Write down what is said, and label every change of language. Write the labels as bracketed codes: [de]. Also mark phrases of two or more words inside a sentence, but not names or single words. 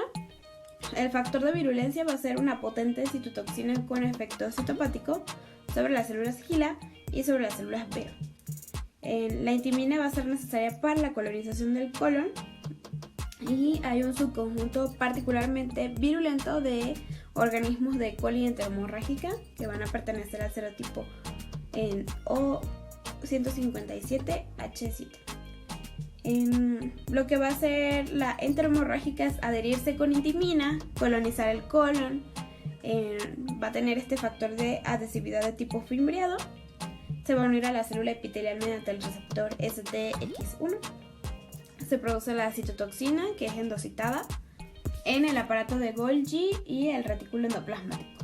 [es] El factor de virulencia va a ser una potente citotoxina con efecto citopático sobre las células HeLa y sobre las células B. La intimina va a ser necesaria para la colonización del colon y hay un subconjunto particularmente virulento de organismos de E. coli enterohemorrágica que van a pertenecer al serotipo en O157H7. Lo que va a hacer la enterohemorrágica es adherirse con intimina, colonizar el colon, va a tener este factor de adhesividad de tipo fimbriado, se va a unir a la célula epitelial mediante el receptor STX1, se produce la citotoxina que es endocitada en el aparato de Golgi y el retículo endoplasmático.